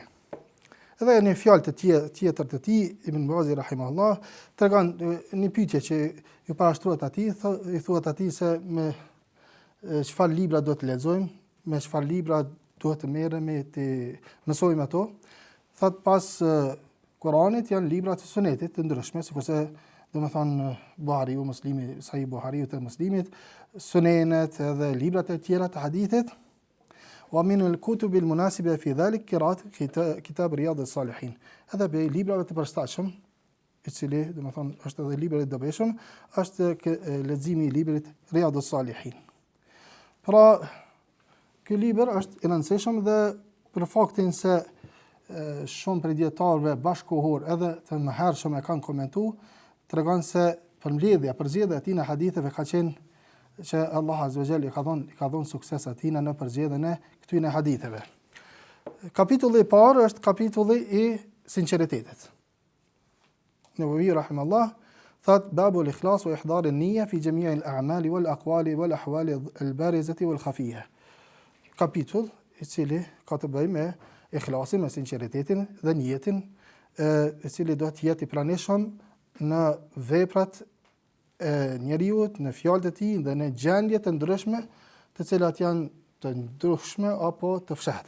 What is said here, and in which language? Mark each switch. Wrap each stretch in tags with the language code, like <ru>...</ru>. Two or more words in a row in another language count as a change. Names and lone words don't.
<sq>Edhe një fjalë të tjetër të tij, Ibn Bazi rahimahullah tregon një pyetje që ju parashtrohet atij, i thuhet atij se me çfarë libra do të lexojmë, me çfarë libra duhet të merremi të mësojmë ato. Thot pas Kuranit janë libra të Sunetit të ndryshme, sikurse domethënë Buhariu, Muslimi, Sahih Buhariu të Muslimit, Sunenet edhe librat e tjera të hadithit.</sq> <ar>ومن الكتب المناسبة في ذلك قراءة كتاب رياض الصالحين.</ar> <sq>Edhe për librave të përshtatshëm, i cili domethënë është edhe libri i dobishëm, është leximi i librit Riyadus Salihin. Pra, ky libër është i rëndësishëm dhe për faktin se shumë prej dietarëve bashkëkohor edhe të mëhershëm e kanë komentuar, tregon se përzgjedhja e tij në haditheve ka qenë që Allah</sq> <ar>عز وجل</ar> <sq>i ka dhënë sukses atij në përzgjedhjen e këtyre haditheve. Kapitulli i parë është kapitulli i sinqeritetit.</sq> <ar>Nawawi rahimahullah thot باب الإخلاص وإحضار النية في جميع الأعمال والأقوال والأحوال البارزة والخفية.</ar> <sq>Kapitull i cili ka të bëjë me ikhlasin, me sinqeritetin dhe niyetin, i cili do të jetë i pranishëm në veprat e njeriut, në fjalët e tij dhe në gjendje të ndryshme, të cilat janë të ndryshme apo të fshehta.</sq>